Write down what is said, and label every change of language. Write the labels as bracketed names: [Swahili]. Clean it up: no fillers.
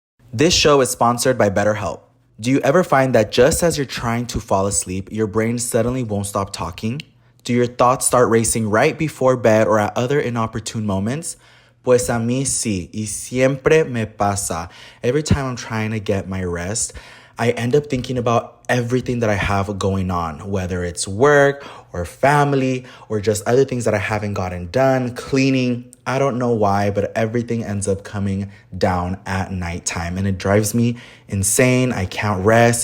[English] This show is sponsored by BetterHelp. Do you ever find that just as you're trying to fall asleep, your brain suddenly won't stop talking? Do your thoughts start racing right before bed or at other inopportune moments? [Spanish] Pues a mí sí, y siempre me pasa. [English] Every time I'm trying to get my rest, I end up thinking about everything that I have going on, whether it's work or family or just other things that I haven't gotten done, cleaning. I don't know why, but everything ends up coming down at nighttime and it drives me insane. I can't rest.